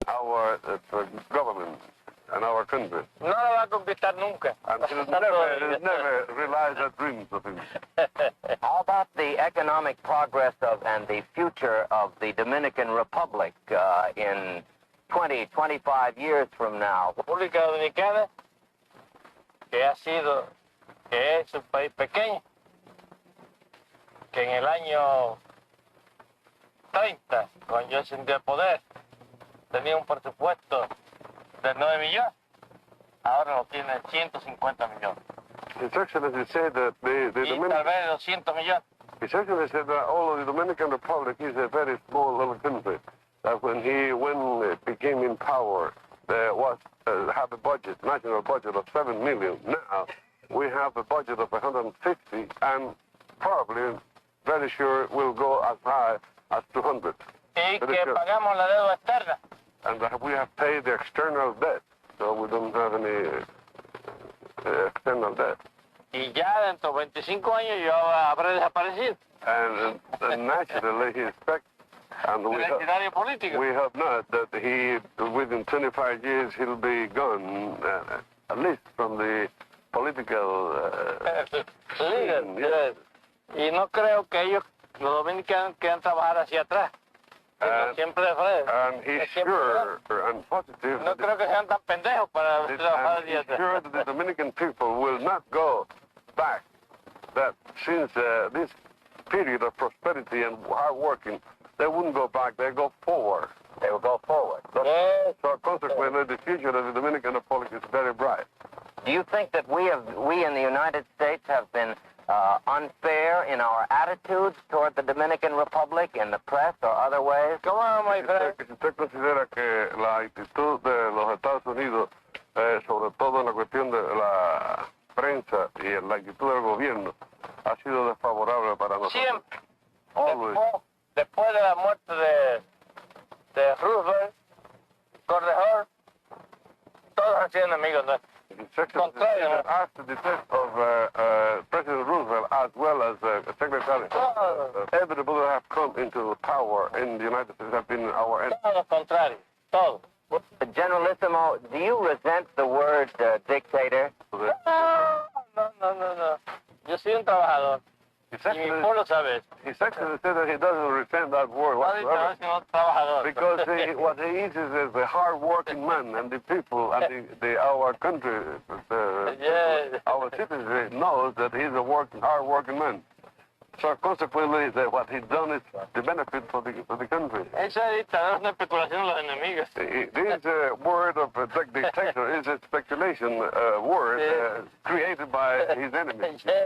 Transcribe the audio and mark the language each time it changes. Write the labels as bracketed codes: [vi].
[en] our government and our country. [es] No lo va a conquistar nunca. [en] And he'll never realize that dreams of him. How about the economic progress of and the future of the Dominican Republic in 20, 25 years from now? [es] República Dominicana, que es un país pequeño, que en el año 30, cuando yo ascendí al poder, tenía un presupuesto de 9 millones, ahora lo tiene 150 millones. [en] His Excellency said that the [es] Y tal vez 200 millones. [en] His Excellency said that although the Dominican Republic is a very small little country, that when he became in power, there was have a budget, national budget of 7 million. Now we have a budget of 150, and probably, very sure, will go as high as 200. [es] Y que pagamos la deuda externa. [en] And we have paid the external debt, so we don't have any external debt. [es] Y ya dentro de 25 años yo habré desaparecido. [en] And naturally he expects, and we hope not, that he, within 25 years, he'll be gone, at least from the political scene. Yes. [es] Y no creo que ellos, los dominicanos, quieran trabajar hacia atrás. Siempre de frente. [en] And he's sure and positive. [es] No creo que sean tan pendejos para trabajar hacia atrás. [en] He's sure that the Dominican people will not go back. That since this period of prosperity and hard working, they wouldn't go back. They go forward. They will go forward. Yes. So consequently, the future of the Dominican Republic is very bright. Do you think that we in the United States have been unfair in our attitudes toward the Dominican Republic in the press or other ways? Come on, my friend. [es] Si usted considera que la actitud de los Estados Unidos, sobre todo en la cuestión de la prensa y la actitud del gobierno, ha sido desfavorable para nosotros. Siempre. [en] Always. [es] Después de la muerte de Roosevelt, Correjor, todos han sido enemigos nuestros. [en] After the death of President Roosevelt, as well as Secretary, everybody that have come into power in the United States have been our enemies. [es] Todo lo contrario, todo. [en] Generalissimo, do you resent the word dictator? [es] No. Yo soy un trabajador. Y mi pueblo sabe eso. [en] His Excellency said that he doesn't resent that word whatsoever. Because what he is the hard-working man, and the people and our country, our citizens knows that he's a hard-working man. So consequently, what he's done is the benefit for the country. [es] Esa dictadura es una especulación de los enemigos. [en] This word of dictator is a speculation word created by his enemies.